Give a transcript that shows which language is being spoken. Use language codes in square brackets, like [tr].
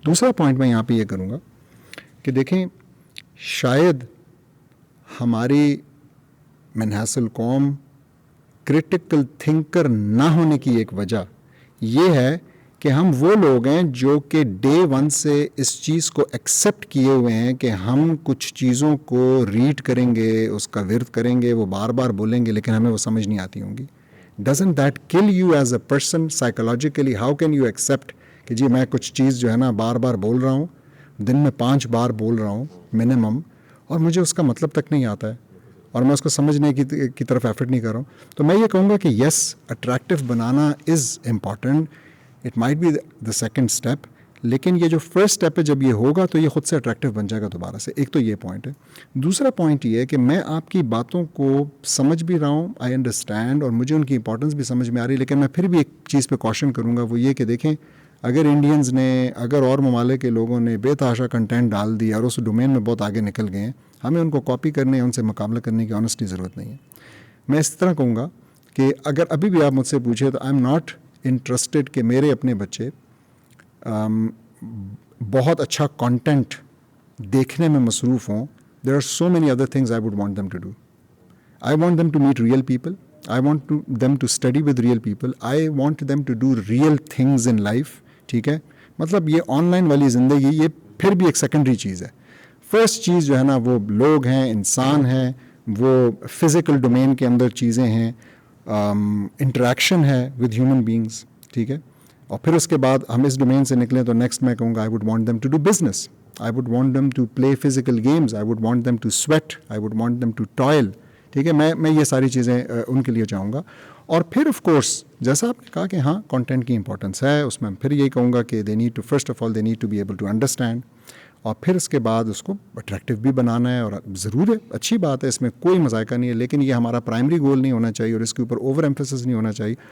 [ur] دوسرا پوائنٹ میں یہاں پہ یہ کروں گا کہ دیکھیں شاید ہماری من حیث القوم کرٹیکل تھنکر نہ ہونے کی ایک وجہ یہ ہے کہ ہم وہ لوگ ہیں جو کہ ڈے ون سے اس چیز کو ایکسیپٹ کیے ہوئے ہیں کہ ہم کچھ چیزوں کو ریڈ کریں گے، اس کا ورد کریں گے، وہ بار بار بولیں گے لیکن ہمیں وہ سمجھ نہیں آتی ہوں گی. [en] Doesn't that kill you as a person psychologically? How can you accept [ur] کہ جی میں کچھ چیز جو ہے نا بار بار بول رہا ہوں، دن میں 5 بار بول رہا ہوں منیمم، اور مجھے اس کا مطلب تک نہیں آتا ہے اور میں اس کو سمجھنے کی طرف ایفرٹ نہیں کر رہا ہوں. تو میں یہ کہوں گا کہ یس attractive banana [en] is important, it might be the second step, [ur] لیکن یہ جو فرسٹ اسٹیپ ہے جب یہ ہوگا تو یہ خود سے اٹریکٹیو بن جائے گا دوبارہ سے. ایک تو یہ پوائنٹ ہے. دوسرا پوائنٹ یہ ہے کہ میں آپ کی باتوں کو سمجھ بھی رہا ہوں، آئی انڈرسٹینڈ، اور مجھے ان کی امپورٹنس بھی سمجھ میں آ رہی ہے، لیکن میں پھر بھی ایک چیز پہ کوشچن کروں گا، وہ یہ کہ دیکھیں اگر انڈینز نے، اگر اور ممالک کے لوگوں نے بے تحاشا کنٹینٹ ڈال دیا اور اس ڈومین میں بہت آگے نکل گئے ہیں، ہمیں ان کو کاپی کرنے، ان سے مقابلہ کرنے کی آنیسٹلی ضرورت نہیں ہے. میں اس طرح کہوں گا کہ اگر ابھی بھی آپ مجھ سے پوچھیں تو [en] I am not interested [ur] کہ میرے اپنے بچے بہت اچھا کانٹینٹ دیکھنے میں مصروف ہوں. [en] There are so many other things I would want them to do. I want them to meet real people. I want them to study with real people. I want them to do real things in life. [ur] ٹھیک ہے, مطلب یہ on line والی زندگی یہ پھر بھی ایک سیکنڈری چیز ہے. فرسٹ چیز جو ہے نا وہ لوگ ہیں, انسان ہیں, وہ فزیکل ڈومین کے اندر چیزیں ہیں, انٹریکشن ہے ود ہیومن بینگس. ٹھیک ہے, اور پھر اس کے بعد ہم اس ڈومین سے نکلیں تو نیکسٹ میں کہوں گا [en] I would want them to do business. I would want them to play physical games. I would want them to sweat. I would want them to toil. [ur] ٹھیک ہے, میں یہ ساری چیزیں ان کے لیے چاہوں گا. اور پھر آف کورس جیسا آپ نے کہا کہ ہاں کانٹینٹ کی امپورٹنس ہے, اس میں پھر یہی کہوں گا کہ [en] they need to first of all they need to be able to understand, [ur] اور پھر اس کے بعد اس کو اٹریکٹیو بھی بنانا ہے. اور ضرور ہے, اچھی بات ہے, اس میں کوئی مذائقہ نہیں ہے, لیکن یہ ہمارا پرائمری گول نہیں ہونا چاہیے اور اس کے اوپر اوور ایمفیسس نہیں ہونا چاہیے.